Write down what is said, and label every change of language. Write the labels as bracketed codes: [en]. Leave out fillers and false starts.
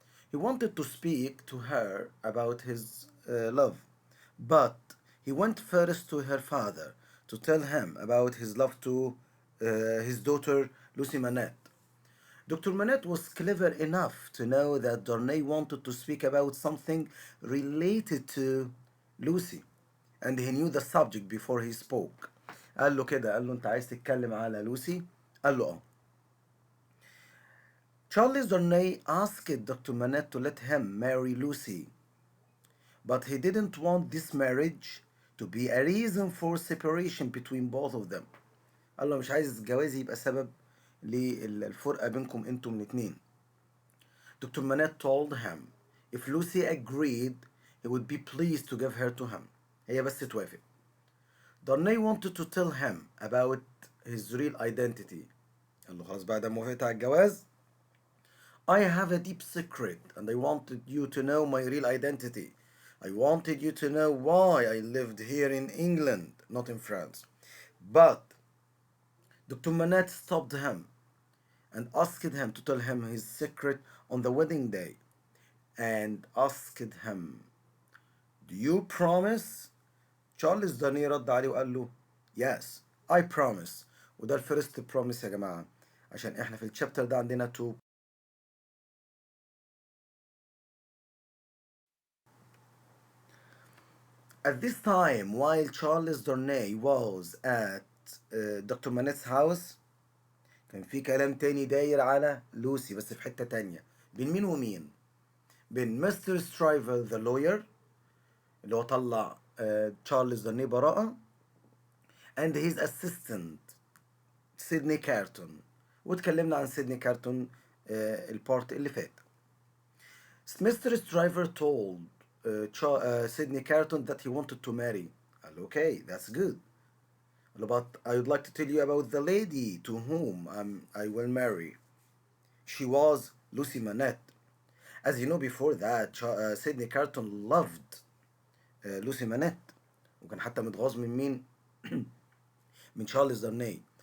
[en] He wanted to speak to her about his love, but he went first to her father to tell him about his love to his daughter Lucy Manette. Dr. Manette was clever enough to know that Darnay wanted to speak about something related to Lucy, and he knew the subject before he spoke. [ar] قال له كده، قال له أنت عايز تتكلم على لوسي؟ قال له آه. [en] Charles Darnay asked Dr. Manette to let him marry Lucy, but he didn't want this marriage to be a reason for separation between both of them. [ar] قال له مش عايز الجواز يبقى سبب للفرقة بينكم انتم الاتنين. [en] Dr. Manette told him if Lucy agreed, he would be pleased to give her to him. [ar] هي بس توافق. [en] Darnay wanted to tell him about his real identity. [ar] قال له خلاص بعد ما وافقت على الجواز, [en] I have a deep secret and I wanted you to know my real identity. I wanted you to know why I lived here in England, not in France. But Dr. Manette stopped him and asked him to tell him his secret on the wedding day and asked him, Do you promise? [ar] Charles Darnay رد عليه وقال له [en] Yes, I promise. [ar] وده الفيرست promise يا جماعة, عشان احنا في الشابتر ده عندنا two. [en] At this time, while Charles Darnay was at Dr. Manette's house, [ar] كان في كلام تاني داير على لوسي بس في حتة تانية. بين مين ومين؟ بين مستر سترايفر ذا لوير اللي هو طلع تشارلز دارني براءة [en] and his assistant [ar] سيدني كارتون. واتكلمنا عن سيدني كارتون البارت اللي فات. [en] Mr. Stryver told Sydney Carton that he wanted to marry. [ar] قال له, [en] okay, that's good. قال له, but I would like to tell you about the lady to whom I will marry. She was Lucy Manette. As you know, before that, Sydney Carton loved Lucy Manette. [ar] وكان حتى متغاظ من مين؟ من تشارلز دارني.